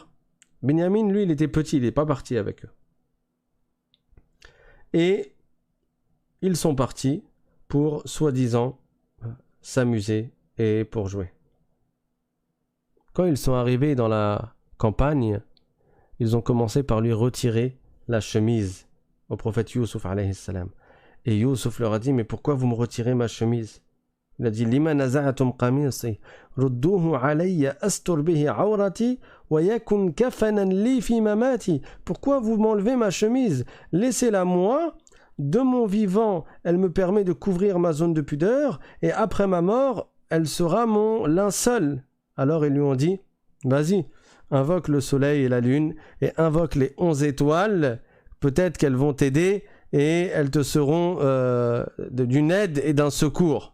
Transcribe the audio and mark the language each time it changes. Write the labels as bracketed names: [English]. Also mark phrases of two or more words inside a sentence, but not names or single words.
[French] Binyamin, lui, il était petit, il n'est pas parti avec eux. Et ils sont partis pour, soi-disant, s'amuser et pour jouer. Quand ils sont arrivés dans la campagne, ils ont commencé par lui retirer la chemise au prophète Youssouf [Arabic] عليه السلام. [French] Et Youssouf leur a dit, mais pourquoi vous me retirez ma chemise? Il a dit, [Arabic] لما نزعتم قميصي ردوه علي أستر به عورتي ويكون كفنا لي في مماتي. [French] Pourquoi vous m'enlevez ma chemise? Laissez-la moi. De mon vivant, elle me permet de couvrir ma zone de pudeur, et après ma mort, elle sera mon linceul. Alors ils lui ont dit, vas-y, invoque le soleil et la lune, et invoque les 11 étoiles, peut-être qu'elles vont t'aider, et elles te seront d'une aide et d'un secours.